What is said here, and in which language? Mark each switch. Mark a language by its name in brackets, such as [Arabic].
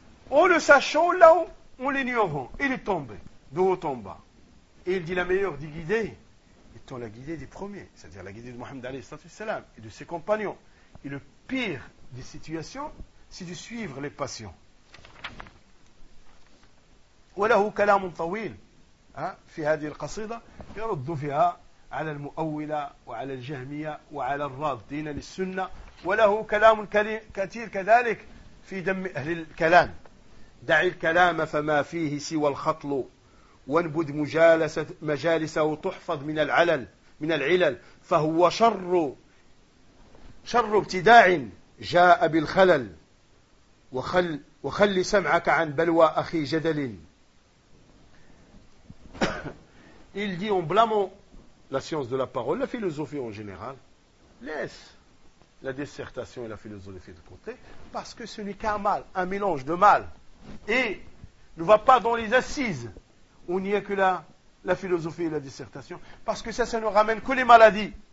[French] En le sachant, là où on l'ignorant, il est tombé, de haut en bas. Et il dit, la meilleure des guidées étant la guidée des premiers, c'est-à-dire la guidée de Mohammed alayhi salatu wassalam et de ses compagnons. Et le pire des situations, c'est de suivre les passions. [Arabic] وَلَهُ كَلَامٌ طَوِيلٌ في هذه القصيدة يرد فيها على المؤولة وعلى الجهمية وعلى الرافضين للسنة وله كلام كثير كذلك في دم أهل الكلام دع الكلام فما فيه سوى الخطل وانبد مجالسة مجالسه تحفظ من العلل من العلل فهو شر ابتداع جاء بالخلل وخلي سمعك عن بلوى أخي جدل. [French] Il dit, en blâmant la science de la parole, la philosophie en général, laisse la dissertation et la philosophie de côté, parce que ce n'est qu'un mal, un mélange de mal. Et ne va pas dans les assises où il n'y a que la philosophie et la dissertation, parce que ça ne ramène que les maladies.